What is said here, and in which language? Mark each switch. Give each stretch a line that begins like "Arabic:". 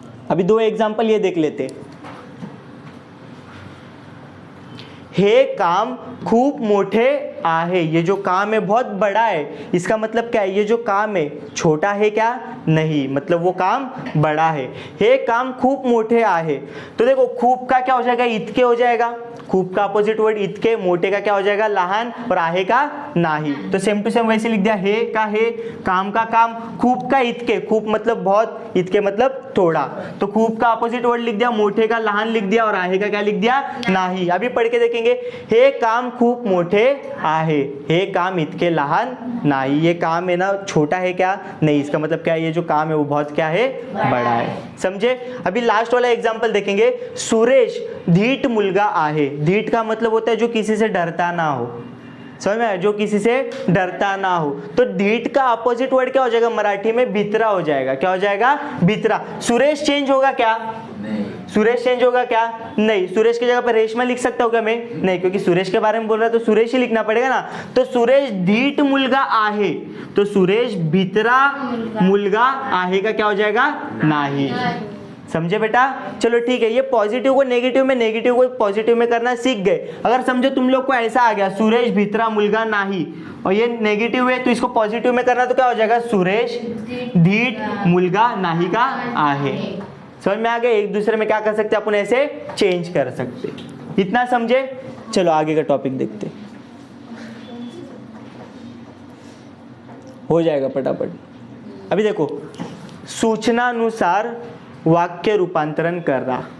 Hindi: अभी दो एग्जांपल ये देख लेते।
Marathi: हे काम खूप मोठे आहे,
Hindi: ये जो काम है बहुत बड़ा है। इसका मतलब क्या है? ये जो काम है छोटा है क्या? नहीं, मतलब वो काम बड़ा है।
Marathi: हे काम खूप मोठे आहे,
Hindi: तो देखो खूप का क्या हो जाएगा? इतके हो जाएगा। खूप का अपोजिट वर्ड इतके, मोठे का क्या हो जाएगा? लहान, और आहे का नाही। तो सेम टू सेम वैसे लिख दिया। हे का हे, काम का काम, खूप का इतके। खूप मतलब बहुत, इतके मतलब थोड़ा। तो खूप का अपोजिट वर्ड लिख दिया, मोठे का लहान लिख दिया, और आहे का क्या लिख दिया? नाही। अभी पढ़ के देखेंगे।
Marathi: हे काम खूप मोठे आहे, हे काम इतके लहान नाही।
Hindi: ये काम है ना छोटा है क्या? नहीं, इसका मतलब क्या है? ये जो काम है वो बहुत क्या है? बड़ा है। समझे? अभी लास्ट वाला एग्जांपल देखेंगे।
Marathi: सुरेश धीट मुलगा आहे।
Hindi: धीट का मतलब होता है जो किसी से डरता ना हो। समझ में? जो किसी से डरता ना हो। तो ढीठ का अपोजिट वर्ड क्या हो जाएगा मराठी में? भित्रा हो जाएगा। क्या हो जाएगा? भित्रा। सुरेश चेंज होगा क्या? नहीं। सुरेश चेंज होगा क्या? नहीं। सुरेश की जगह पर रेशमा लिख सकता हूँ क्या मैं? नहीं, क्योंकि सुरेश के बारे में बोल रहा है तो सुरेश ही लिखना पड़ेगा ना। तो
Marathi: सुरेश धीट मुलगा आहे,
Hindi: तो
Marathi: सुरेश भित्रा मुलगा आहे
Hindi: का क्या हो जाएगा? नाही। समझे बेटा? चलो ठीक है। ये पॉजिटिव को नेगेटिव में, नेगेटिव को पॉजिटिव में करना सीख गए। अगर समझो तुम लोग को ऐसा आ गया
Marathi: सुरेश भित्रा मुलगा नाही,
Hindi: और ये नेगेटिव है तो इसको पॉजिटिव में करना, तो क्या हो जाएगा?
Marathi: सुरेश धीट मुलगा नाही का आहे।
Hindi: समझ में आ गया? एक दूसरे में क्या कर सकते अपन? ऐसे चेंज कर सकते। इतना समझे? चलो आगे का टॉपिक देखते। हो जाएगा फटाफट। अभी देखो, सूचनानुसार वाक्य रूपांतरण कर रहा।